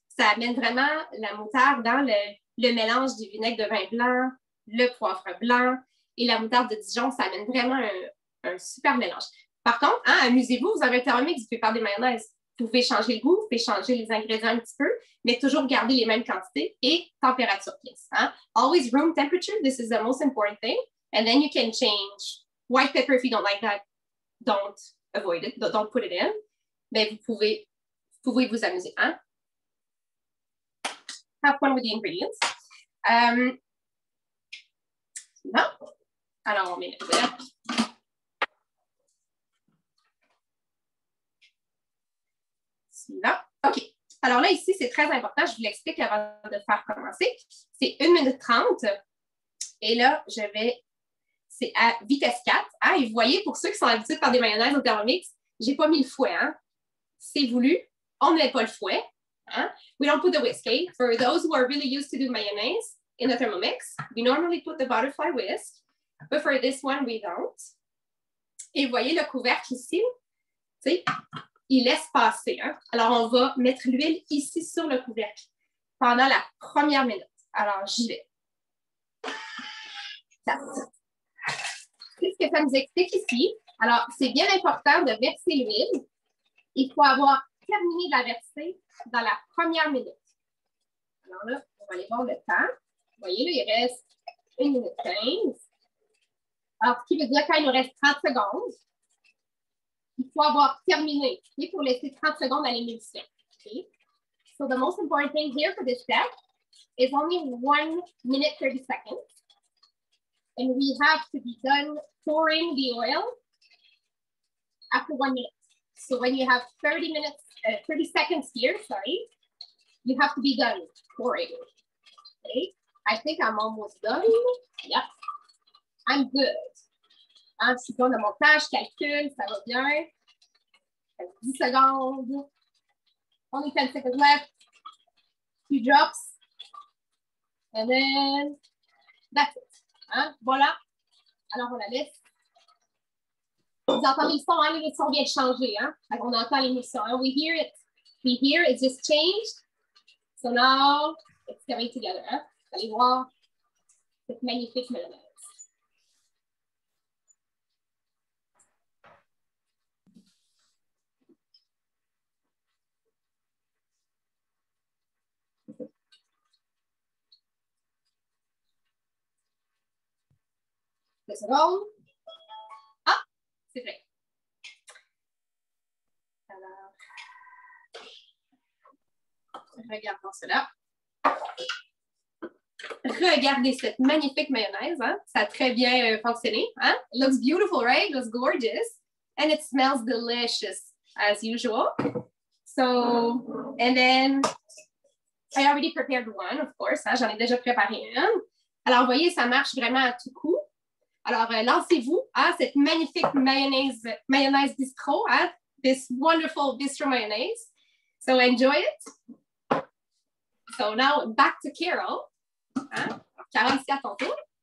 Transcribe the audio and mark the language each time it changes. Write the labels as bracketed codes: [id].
[fr] Ça amène vraiment la moutarde dans le mélange du vinaigre de vin blanc, le poivre blanc et la moutarde de Dijon. Ça amène vraiment un super mélange. Par contre, hein, amusez-vous, vous avez un Thermomix, vous pouvez faire des mayonnaises. Vous pouvez changer le goût, vous pouvez changer les ingrédients un petit peu, mais toujours garder les mêmes quantités et température pièce. Hein? [en] Always room temperature, this is the most important thing. And then you can change white pepper if you don't like that. Don't avoid it, don't put it in. [fr] Mais vous pouvez vous amuser. Hein? [en] Have fun with the ingredients. [fr] Non. Alors, on met le couvercle. Là. OK. Alors là, ici, c'est très important. Je vous l'explique avant de faire commencer. C'est 1 minute 30. Et là, c'est à vitesse 4. Hein? Et vous voyez, pour ceux qui sont habitués de faire des mayonnaises au Thermomix, je n'ai pas mis le fouet. Hein? C'est voulu. On ne met pas le fouet. Hein? [en] We don't put the whisk. Okay? For those who are really used to do mayonnaise in the Thermomix, we normally put the butterfly whisk. But for this one, we don't. [fr] Et vous voyez le couvercle ici? Tu sais, il laisse passer. Hein? Alors, on va mettre l'huile ici sur le couvercle pendant la première minute. Alors, j'y vais. Qu'est-ce que ça nous explique ici? Alors, c'est bien important de verser l'huile. Il faut avoir terminé de la verser dans la première minute. Alors là, on va aller voir le temps. Vous voyez, là, il reste 1 minute 15. Alors, ce qui veut dire quand il nous reste 30 secondes, il faut avoir terminé, okay, pour laisser 30 secondes à l'émulsion. Okay? [en] So the most important thing here for this step is only 1 minute 30 seconds. And we have to be done pouring the oil after 1 minute. So when you have 30 seconds here, sorry, you have to be done pouring. Okay? I think I'm almost done. Yep. I'm good. [fr] Hein, si on a mon montage, calcul, ça va bien. 10 secondes. [en] Only 10 seconds left. Few drops. And then, that's it. [fr] Hein? Voilà. Alors, on la laisse. Vous entendez le son, hein? Le son vient de changer. Hein? On entend l'émission. Hein? [en] We hear it. We hear it just changed. So now, it's coming together. Hein? [fr] Vous allez voir cette magnifique mayonnaise. Deux secondes. Ah, c'est vrai. Alors, regardons cela. Regardez cette magnifique mayonnaise. Hein? Ça a très bien fonctionné. Hein? [en] It looks beautiful, right? It looks gorgeous. And it smells delicious, as usual. So, and then, I already prepared one, of course. [fr] Hein? J'en ai déjà préparé une. Alors, vous voyez, ça marche vraiment à tout coup. Alors, lancez-vous à cette magnifique mayonnaise bistro, hein? [en] This wonderful bistro mayonnaise. So enjoy it. So now back to Carol. Hein? Carol, [fr] c'est à ton tour.